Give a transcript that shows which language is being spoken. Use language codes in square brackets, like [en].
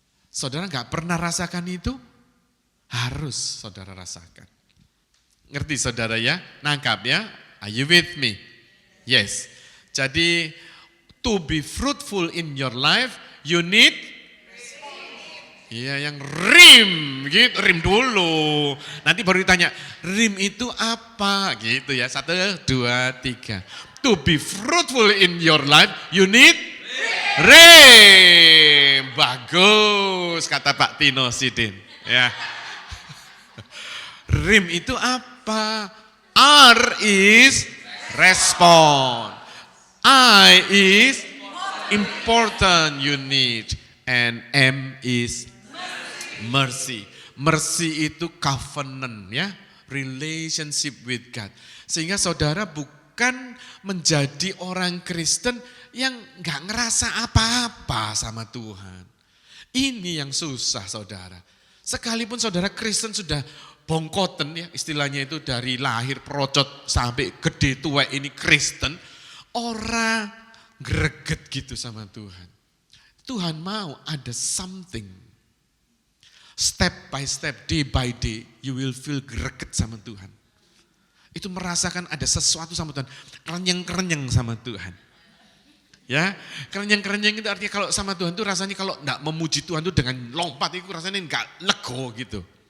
[id] Saudara nggak pernah rasakan itu? Harus saudara rasakan. Ngerti saudara ya? Nangkap ya? [en] Are you with me? Yes. Jadi, to be fruitful in your life, you need [id] iya yang rim, gitu, rim dulu. Nanti baru ditanya, rim itu apa? Gitu ya, 1, 2, 3. [en] To be fruitful in your life, you need rim. [id] Bagus, kata Pak Tino Sidin. Ya. Rim itu apa? [en] R is respond. I is important you need. And M is mercy. Mercy itu covenant ya, relationship with God. [id] Sehingga saudara bukan menjadi orang Kristen yang gak ngerasa apa-apa sama Tuhan. Ini yang susah saudara. Sekalipun saudara Kristen sudah bongkoten ya, istilahnya itu dari lahir perocot sampai gede tua ini Kristen, orang greget gitu sama Tuhan. Tuhan mau ada something. [en] Step by step, day by day, you will feel [id] greget sama Tuhan. Itu merasakan ada sesuatu sama Tuhan. Kerenyang-kerenyang sama Tuhan. Ya, kerenyang-kerenyang itu artinya kalau sama Tuhan itu rasanya kalau enggak memuji Tuhan itu dengan lompat itu rasanya enggak lego gitu.